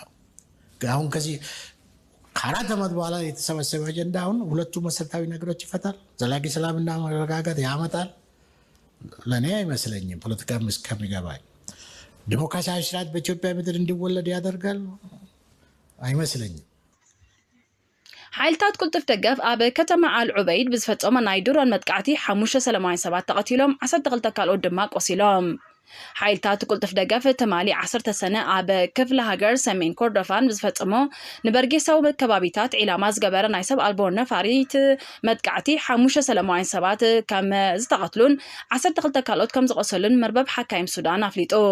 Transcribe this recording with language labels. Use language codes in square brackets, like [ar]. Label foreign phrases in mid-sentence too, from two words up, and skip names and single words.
[am] አሁን ከዚህ ከ4 ዓመት በኋላ የተሰበሰበ አጀንዳ አሁን ሁለቱ መሰረታዊ ነገሮች ይፈታል? ዘላቂ ሰላምና መረጋጋት ያመጣል? ለእኔ አይመስለኝም። ፖለቲካ እስከሚገባኝ ዲሞክራሲያዊ ስርዓት በኢትዮጵያ ምድር እንዲወለድ ያደርጋል? አይመስለኝም። [ti] ሓይልታት ቁልጥፍ ደገፍ ኣብ ከተማ አልዑበይድ ብዝፈፀሞ ናይ ድሮን መጥቃዕቲ 5 ሰላማውያን ሰባት ተቐቲሎም 12 ካልኦት ድማ ቆሲሎም። ሓይልታት ቁልጥፍ ደገፍ ተማሊ 10 ሰነ ኣብ ክፍለ ሃገር ሰሜን ኮርዶፋን ብዝፈፀሞ ንበርጌሳዊ ከባቢታት ዒላማ ዝገበረ ናይ ሰብ ኣልቦ ነፋሪት መጥቃዕቲ 5 ሰላማውያን ሰባት ከም ዝተቐትሉን 12 ካልኦት ከም ዝቆሰሉን መርበብ ሓካይም ሱዳን ኣፍሊጡ።